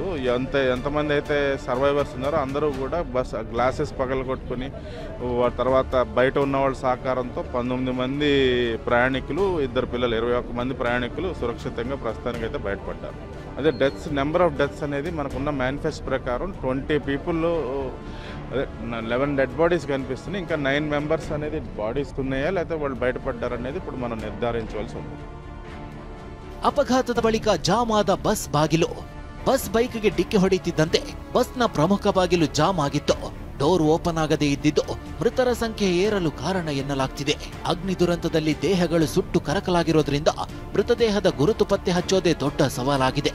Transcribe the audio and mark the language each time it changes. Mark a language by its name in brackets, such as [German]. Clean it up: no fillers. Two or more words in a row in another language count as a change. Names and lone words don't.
[Telugu] ఎంతమంది అయితే సర్వైవర్స్ ఉన్నారో అందరూ కూడా [English] bus glasses [Telugu] పగలగొట్టుకుని తర్వాత బయట ఉన్న వాళ్ళ సహకారంతో 19 మంది ప్రయాణికులు, 2 పిల్లలు, 21 మంది ప్రయాణికులు సురక్షితంగా ప్రస్తుతానికి అయితే బయటపడ్డారు. అదే డెత్స్, [English] number of deaths [Telugu] అనేది మనకున్న మేనిఫెస్ట్ ప్రకారం 20 పీపుల్, 11 [English] dead bodies [Telugu] కనిపిస్తున్నాయి. ఇంకా 9 మెంబర్స్ అనేది బాడీస్ ఉన్నాయా లేకపోతే వాళ్ళు బయటపడ్డారనేది ఇప్పుడు మనం నిర్ధారించవలసి ఉంది. [Kannada] ಅಪಘಾತದ ಬಳಿಕ ಜಾಮ್ ಆದ ಬಸ್ ಬಾಗಿಲು. ಬಸ್ ಬೈಕ್ಗೆ ಡಿಕ್ಕಿ ಹೊಡೆಯುತ್ತಿದ್ದಂತೆ ಬಸ್ನ ಪ್ರಮುಖ ಬಾಗಿಲು ಜಾಮ್ ಆಗಿತ್ತು. [English] door open [Kannada] ಆಗದೇ ಇದ್ದಿದ್ದು ಮೃತರ ಸಂಖ್ಯೆ ಏರಲು ಕಾರಣ ಎನ್ನಲಾಗ್ತಿದೆ. ಅಗ್ನಿ ದುರಂತದಲ್ಲಿ ದೇಹಗಳು ಸುಟ್ಟು ಕರಕಲಾಗಿರೋದ್ರಿಂದ ಮೃತದೇಹದ ಗುರುತು ಪತ್ತೆ ಹಚ್ಚೋದೇ ದೊಡ್ಡ ಸವಾಲಾಗಿದೆ.